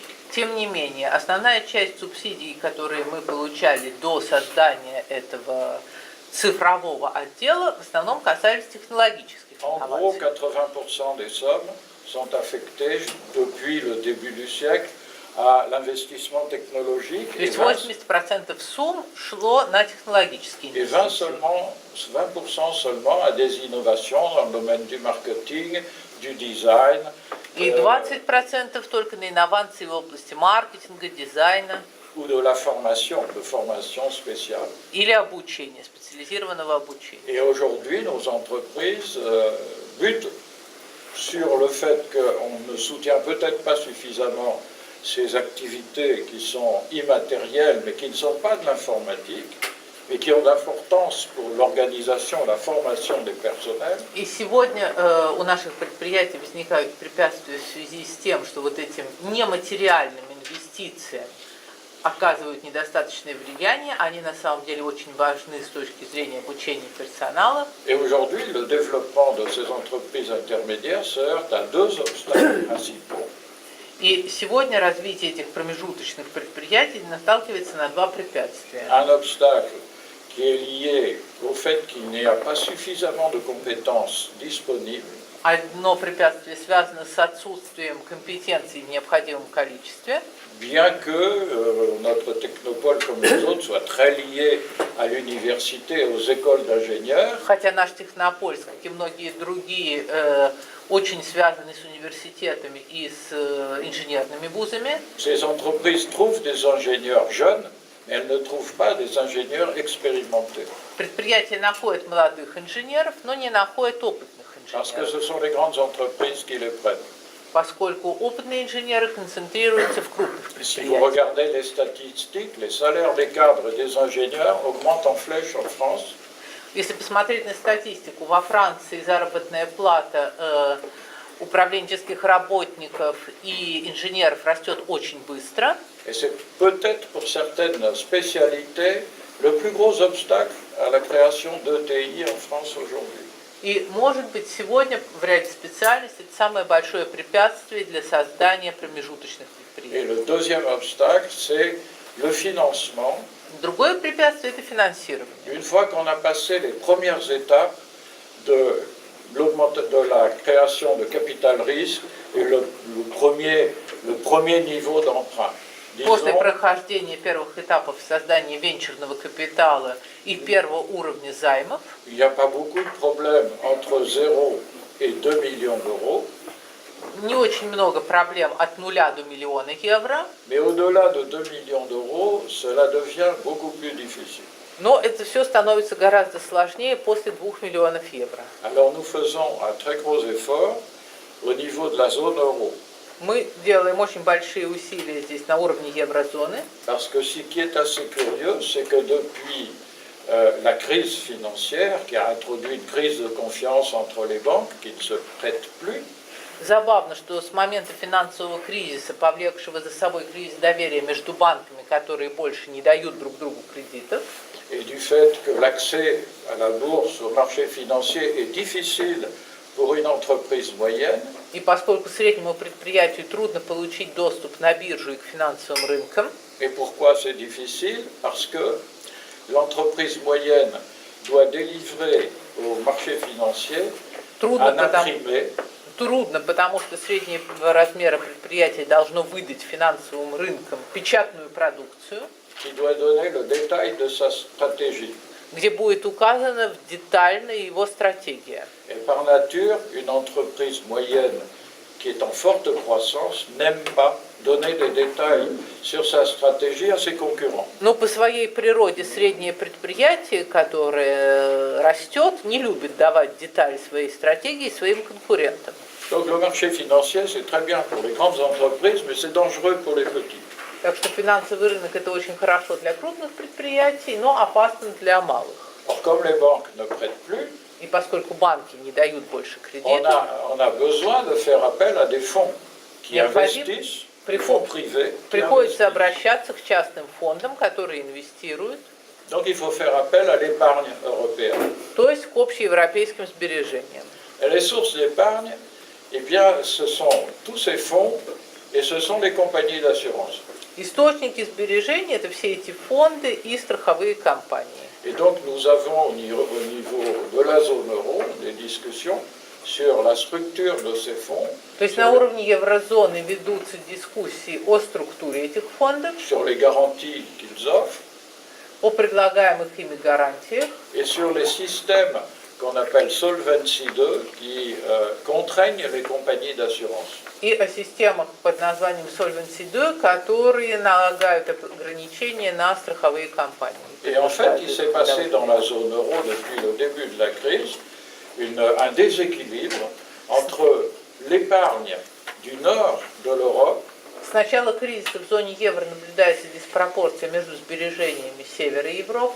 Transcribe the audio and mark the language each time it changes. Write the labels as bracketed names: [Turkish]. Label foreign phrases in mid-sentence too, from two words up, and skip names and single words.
[Russian] Тем не менее, основная часть субсидий, которые мы получали до создания этого цифрового отдела, в основном касались технологических [French] En gros, [Russian] инноваций. [French] 80% des sommes sont affectées depuis le début du siècle à l'investissement technologique [Russian] То есть 80% сумм шло на технологические [French] et 20% [Russian] инвестиции. [French] seulement à des innovations dans le domaine du marketing, du design, [Russian] И 20% только на инновации в области маркетинга, дизайна [French] ou de la formation spéciale. [Russian] или обучения, специализированного обучения. [French] Et aujourd'hui, nos entreprises butent sur le fait qu'on ne soutient peut-être pas suffisamment ces activités qui sont immatérielles, mais qui ne sont pas de l'informatique, mais qui ont d'importance pour l'organisation, la formation des personnels. [Russian] И сегодня у наших предприятий возникают препятствия в связи с тем, что вот этим нематериальным инвестициям оказывают недостаточное влияние, они на самом деле очень важны с точки зрения обучения персонала. [French] Et aujourd'hui, le développement de ces entreprises intermédiaires se heurte à 2 obstacles principaux. [Russian] И сегодня развитие этих промежуточных предприятий наталкивается на 2 препятствия. [French] Un obstacle qui est lié au fait qu'il n'y a pas suffisamment de compétences disponibles. [Russian] Одно препятствие связано с отсутствием компетенций в необходимом количестве. [French] Bien que notre technopole, comme les autres, soit très lié à l'université et aux écoles d'ingénieurs, [Russian] Хотя наш Технополис, как и многие другие, очень связаны с университетами и с инженерными вузами. [French] ces entreprises trouvent des ingénieurs jeunes, mais elles ne trouvent pas des ingénieurs expérimentés. [Russian] Предприятия находят молодых инженеров, но не находят опытных [French] Parce que [Russian] инженеров, [French] ce sont les grandes entreprises qui les prennent. [Russian] поскольку опытные инженеры концентрируются в крупных [French] Si vous [Russian] предприятиях. [French] regardez les statistiques, les salaires des cadres et des ingénieurs augmentent en flèche en France. [Russian] Если посмотреть на статистику, во Франции заработная плата управленческих работников и инженеров растет очень быстро. [French] Et c'est peut-être pour certaines spécialités le plus gros obstacle à la création d'ETI en France aujourd'hui. [Russian] И, может быть, сегодня в ряде специальностей это самое большое препятствие для создания промежуточных [French] Et [Russian] предприятий. [French] le deuxième obstacle, c'est le financement. [Russian] Другое препятствие – это финансирование. [French] Une fois qu'on a passé les premières étapes de la création de capital risque et le premier niveau d'emprunt. [Russian] После [French] Disons, [Russian] прохождения первых этапов создания венчурного капитала и первого уровня займов, [French] il n'y a pas beaucoup de problèmes entre 0 et 2 millions d'euros. [Russian] не очень много проблем от 0 до миллиона евро, [French] mais au-delà de 2 millions d'euros, cela devient beaucoup plus difficile. [Russian] но это все становится гораздо сложнее после 2 миллионов евро. [French] Alors nous faisons un très gros effort au niveau de la zone euro. [Russian] Мы делаем очень большие усилия здесь на уровне еврозоны, [French] Parce que ce qui est assez curieux, c'est que depuis la crise financière, qui a introduit une crise de confiance entre les banques qui ne se prêtent plus, [Russian] Забавно, что с момента финансового кризиса, повлекшего за собой кризис доверия между банками, которые больше не дают друг другу кредитов, [French] et du fait que l'accès à la bourse, au marché financier est difficile pour une entreprise moyenne, [Russian] и поскольку среднему предприятию трудно получить доступ на биржу и к финансовым рынкам, [French] et pourquoi c'est difficile? Parce que l'entreprise moyenne doit délivrer au marché financier [Russian] трудно, [French] un imprimé [Russian] потому что среднего размера предприятие должно выдать финансовым рынкам печатную продукцию, [French] qui doit donner le détail de sa stratégie. [Russian] где будет указана детально его стратегия. [French] Et par nature, une entreprise moyenne qui est en forte croissance n'aime pas donner des détails sur sa stratégie à ses concurrents. [Russian] Но по своей природе среднее предприятие, которое растет, не любит давать детали своей стратегии своим конкурентам. [French] Donc le marché financier, c'est très bien pour les grandes entreprises, mais c'est dangereux pour les petites. [Russian] Так что финансовый рынок это очень хорошо для крупных предприятий, но опасно для малых. [French] Or, comme les banques ne prêtent plus, [Russian] И поскольку банки не дают больше [French] on [Russian] кредитов, [French] a besoin de faire appel à des fonds qui [Russian] Необходим- [French] investissent, des fonds privés. qui [Russian] приходится [French] investissent. [Russian] обращаться к частным фондам, которые инвестируют, [French] Donc il faut faire appel à l'épargne européenne. [Russian] то есть к общеевропейским сбережениям. [French] Et les sources d'épargne, eh bien, ce sont tous ces fonds et ce sont les compagnies d'assurance. [Russian] Источники сбережений это все эти фонды и страховые компании. [French] Et donc nous avons au niveau de la zone euro des discussions sur la structure de ces fonds, [Russian] То есть на уровне еврозоны ведутся дискуссии о структуре этих фондов, [French] sur les garanties qu'ils offrent [Russian] о предлагаемых ими гарантиях [French] et sur les systèmes qu'on appelle Solvency 2 qui contraignent les compagnies d'assurance. [Russian] и о системах под названием Solvency II, которые налагают ограничения на страховые компании. [French] Et en fait, il s'est passé dans la zone euro depuis le début de la crise un déséquilibre entre l'épargne du nord de l'Europe [Russian] С начала кризиса в зоне евро наблюдается диспропорция между сбережениями севера Европы,